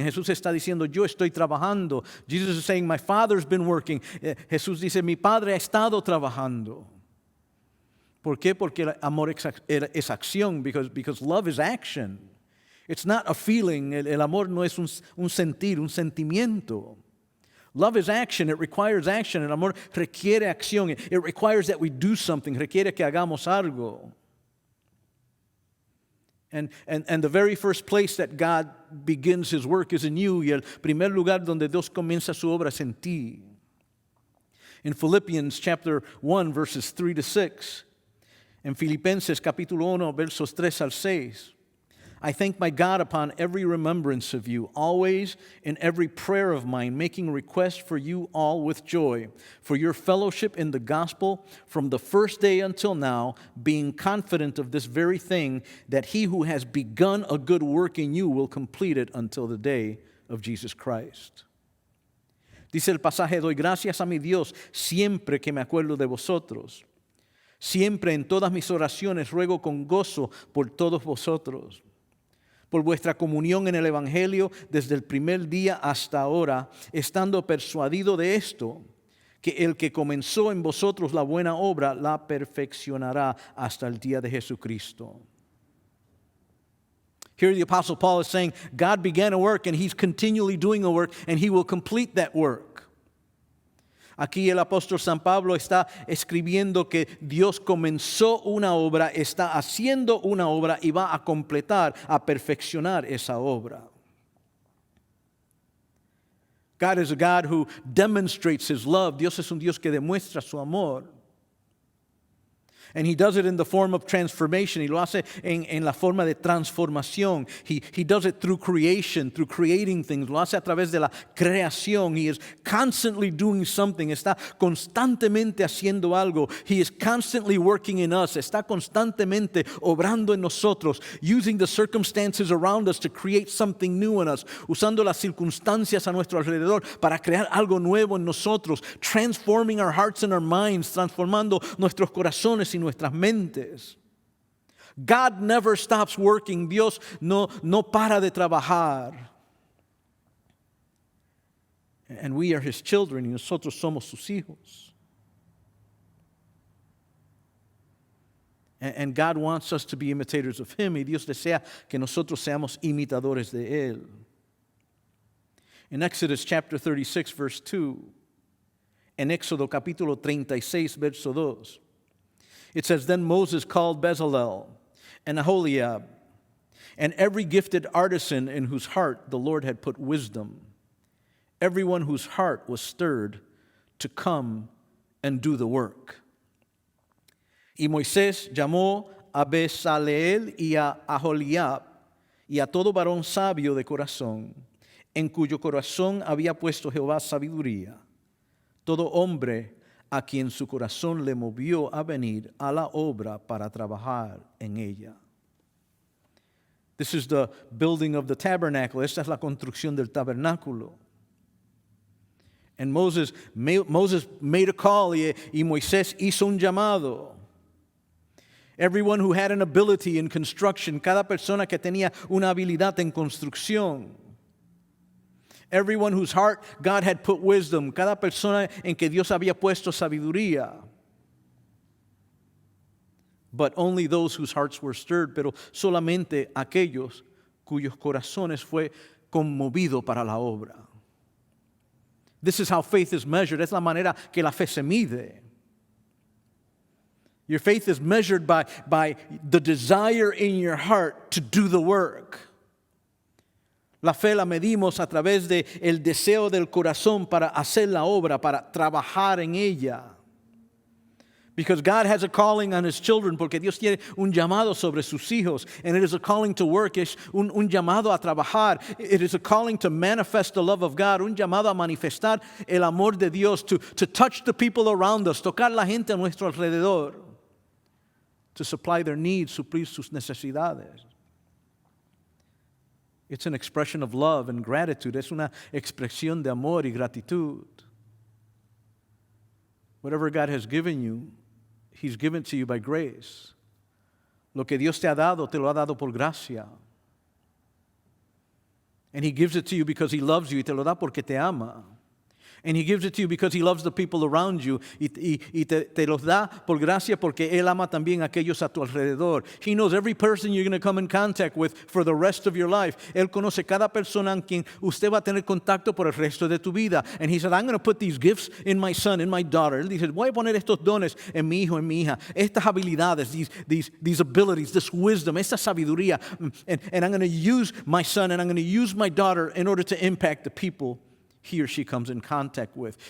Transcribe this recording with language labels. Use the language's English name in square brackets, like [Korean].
[Spanish] Jesús está diciendo, yo estoy trabajando. [English] Jesus is saying, my Father's been working. [Spanish] Jesús dice, mi Padre ha estado trabajando. ¿Por qué? Porque el amor es acción, [English] because love is action. It's not a feeling. [Spanish] El amor no es un sentir, un sentimiento. [English] Love is action. It requires action. [Spanish] El amor requiere acción. [English] It requires that we do something. [Spanish] Requiere que hagamos algo. [English] And the very first place that God begins His work is in you. [Spanish] Y el primer lugar donde Dios comienza su obra es en ti. [English] In Philippians chapter 1, verses 3 to 6. [Spanish] En Filipenses capítulo 1, versos 3 al 6. [English] I thank my God upon every remembrance of you, always in every prayer of mine, making request for you all with joy, for your fellowship in the gospel from the first day until now, being confident of this very thing, that he who has begun a good work in you will complete it until the day of Jesus Christ. [Spanish] Dice el pasaje, doy gracias a mi Dios siempre que me acuerdo de vosotros. Siempre en todas mis oraciones ruego con gozo por todos vosotros, por vuestra comunión en el Evangelio desde el primer día hasta ahora, estando persuadido de esto, que el que comenzó en vosotros la buena obra la perfeccionará hasta el día de Jesucristo. [English] Here the Apostle Paul is saying, God began a work and He's continually doing a work and He will complete that work. [Spanish] Aquí el apóstol San Pablo está escribiendo que Dios comenzó una obra, está haciendo una obra y va a completar, a perfeccionar esa obra. [English] God is a God who demonstrates His love. [Spanish] Dios es un Dios que demuestra su amor. [English] And He does it in the form of transformation. [Spanish] Y lo hace en la forma de transformación. [English] He does it through creation, through creating things. [Spanish] Lo hace a través de la creación. [English] He is constantly doing something. [Spanish] Está constantemente haciendo algo. [English] He is constantly working in us. [Spanish] Está constantemente obrando en nosotros. [English] Using the circumstances around us to create something new in us. [Spanish] Usando las circunstancias a nuestro alrededor para crear algo nuevo en nosotros. [English] Transforming our hearts and our minds. [Spanish] Transformando nuestros corazones y nuestras mentes. [English] God never stops working. [Spanish] Dios no para de trabajar. [English] And we are His children, [Spanish] y nosotros somos sus hijos. [English] And God wants us to be imitators of Him, [Spanish] y Dios desea que nosotros seamos imitadores de Él. [English] In Exodus chapter 36, verse 2, [Spanish] en Éxodo capítulo 36, verso 2, [English] it says, then Moses called Bezalel and Aholiab and every gifted artisan in whose heart the Lord had put wisdom, everyone whose heart was stirred to come and do the work. [Spanish] Y Moisés llamó a Bezaleel y a Aholiab y a todo varón sabio de corazón, en cuyo corazón había puesto Jehová sabiduría, todo hombre a quien su corazón le movió a venir a la obra para trabajar en ella. [English] This is the building of the tabernacle. [Spanish] Esta es la construcción del tabernáculo. [English] And Moses made a call, [Spanish] y Moisés hizo un llamado. [English] Everyone who had an ability in construction, [Spanish] cada persona que tenía una habilidad en construcción. [English] Everyone whose heart God had put wisdom. [Spanish] Cada persona en que Dios había puesto sabiduría. [English] But only those whose hearts were stirred. [Spanish] Pero solamente aquellos cuyos corazones fue conmovido para la obra. [English] This is how faith is measured. [Spanish] Es la manera que la fe se mide. [English] Your faith is measured by the desire in your heart to do the work. [Spanish] La fe la medimos a través de el deseo del corazón para hacer la obra, para trabajar en ella. [English] Because God has a calling on His children, [Spanish] porque Dios tiene un llamado sobre sus hijos. [English] And it is a calling to work, [Spanish] es un llamado a trabajar. [English] It is a calling to manifest the love of God, [Spanish] un llamado a manifestar el amor de Dios, [English] to touch the people around us, [Spanish] tocar la gente a nuestro alrededor, [English] to supply their needs, [Spanish] suplir sus necesidades. [English] It's an expression of love and gratitude. [Spanish] Es una expresión de amor y gratitud. [English] Whatever God has given you, He's given to you by grace. [Spanish] Lo que Dios te ha dado, te lo ha dado por gracia. [English] And He gives it to you because He loves you, [Spanish] y te lo da porque te ama. [English] And He gives it to you because He loves the people around you. [Spanish] Y te los da por gracia porque Él ama también a aquellos a tu alrededor. [English] He knows every person you're going to come in contact with for the rest of your life. [Spanish] Él conoce cada persona en quien usted va a tener contacto por el resto de tu vida. [English] And He said, I'm going to put these gifts in my son, in my daughter. [Spanish] Él dice, voy a poner estos dones en mi hijo, en mi hija. Estas habilidades, [English] these abilities, this wisdom, [Spanish] esta sabiduría. [English] And I'm going to use my son and I'm going to use my daughter in order to impact the people he or she comes in contact with.